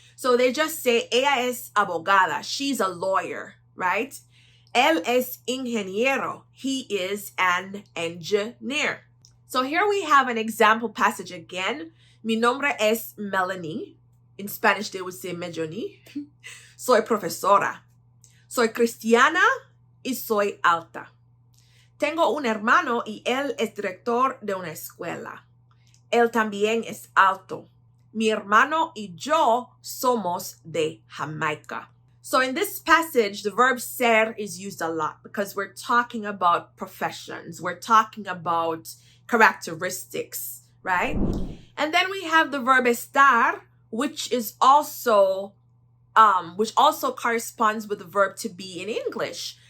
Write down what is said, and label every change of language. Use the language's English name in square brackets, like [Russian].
[English] So they just say [Spanish] ella es abogada. [English] She's a lawyer, right? [Spanish] Él es ingeniero. [English] He is an engineer. So here we have an example passage again. [Spanish] Mi nombre es Melanie. [English] In Spanish, they would say Melloni. [Spanish] Soy profesora. Soy cristiana y soy alta. Tengo un hermano y él es director de una escuela. Él también es alto. Mi hermano y yo somos de Jamaica. [English] So in this passage, the verb ser is used a lot because we're talking about professions. We're talking about characteristics, right? And then we have the verb estar, which also corresponds with the verb to be in English.